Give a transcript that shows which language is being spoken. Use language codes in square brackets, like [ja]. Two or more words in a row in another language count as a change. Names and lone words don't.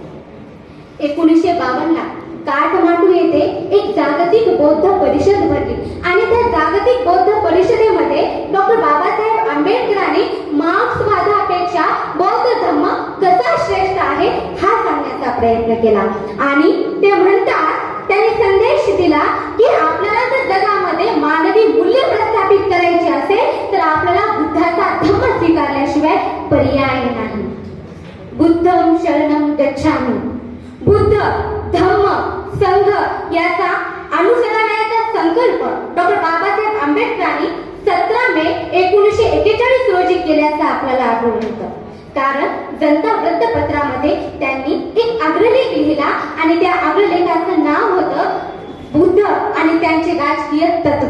[mr] 1952 ला काठमांडू येथे एक जागतिक बौद्ध परिषद भरली आणि त्या जागतिक बौद्ध परिषदेमध्ये डॉक्टर बाबासाहेब आंबेडकरांनी मार्क्सवादापेक्षा बौद्ध धर्म कसा श्रेष्ठ आहे हा सांगण्याचा प्रयत्न केला आणि ते म्हणतात, त्यांनी संदेश दिला की आपल्याला जर जगामध्ये मानवी मूल्य प्रस्थापित करायची असेल तर आपल्याला बुद्धाचा धम्म स्वीकारल्याशिवाय पर्याय नाही। [pi] बुद्धं शरणं गच्छामि। [mr] बुद्ध, धम्म, संघ याचा अनुसरणाचा संकल्प डॉक्टर बाबासाहेब आंबेडकरांनी 17 मे 1941 रोजी केल्याचं आपल्याला आढळून येतं। कारण जनता वृत्तपत्रामध्ये त्यांनी एक अग्रलेख लिहिला आणि त्या अग्रलेखाचं नाव होतं बुद्ध आणि त्यांचे राजकीय तत्व।